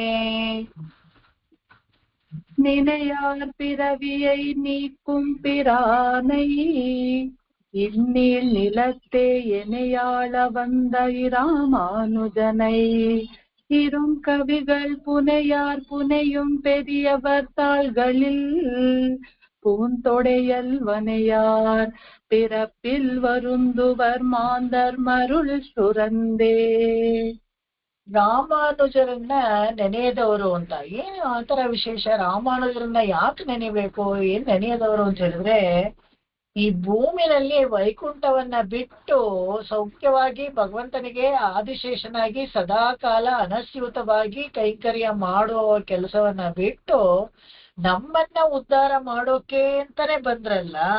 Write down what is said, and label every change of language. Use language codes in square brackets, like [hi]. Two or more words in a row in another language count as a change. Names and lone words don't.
[ta] நினையார் பிறவியை நீக்கும் பிரானை, இந்நீள் நிலத்தே எனையாள வந்த ராமானுஜனை, இருங்கவிகள் புனையார் புனையும் பெரியவர் தாள்களில் பூந்தொடையல் வனையார் பிறப்பில் வருந்துவர் மாந்தர் மருள் ಸುರಂದೇ. [kn] ರಾಮಾನುಜರನ್ನ ನೆನೆಯದವರು ಅಂತ ಏನು ಆತರ ವಿಶೇಷ? ರಾಮಾನುಜರನ್ನ ಯಾಕೆ ನೆನೆಬೇಕು? ಏನ್ ನೆನೆಯದವರು ಅಂತ ಹೇಳಿದ್ರೆ, ಈ ಭೂಮಿನಲ್ಲಿ ವೈಕುಂಠವನ್ನ ಬಿಟ್ಟು ಸೌಖ್ಯವಾಗಿ ಭಗವಂತನಿಗೆ ಆದಿಶೇಷನಾಗಿ ಸದಾಕಾಲ ಅನಸ್ಯೂತವಾಗಿ ಕೈಂಕರ್ಯ ಮಾಡುವ ಕೆಲಸವನ್ನ ಬಿಟ್ಟು ನಮ್ಮನ್ನ ಉದ್ಧಾರ ಮಾಡೋಕೆ ಅಂತಾನೆ ಬಂದ್ರಲ್ಲ.